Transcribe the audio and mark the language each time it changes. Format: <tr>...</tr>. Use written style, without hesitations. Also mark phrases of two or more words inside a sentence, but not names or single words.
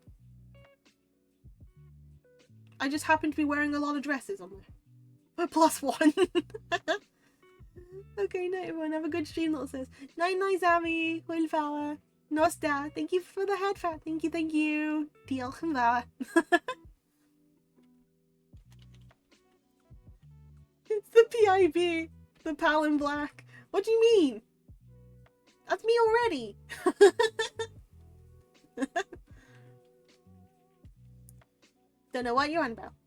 <en>I just happen to be wearing a lot of dresses on there. +1. Okay, night everyone. Have a good stream, little sis. Night, Zami. Wilfala. Nosta. Thank you for the head fat. Thank you.</en> <cy>Diolch yn fawr.</cy> <en>It's the PIB. The pal in black. What do you mean? That's me already. Don't know what you're on about.</en>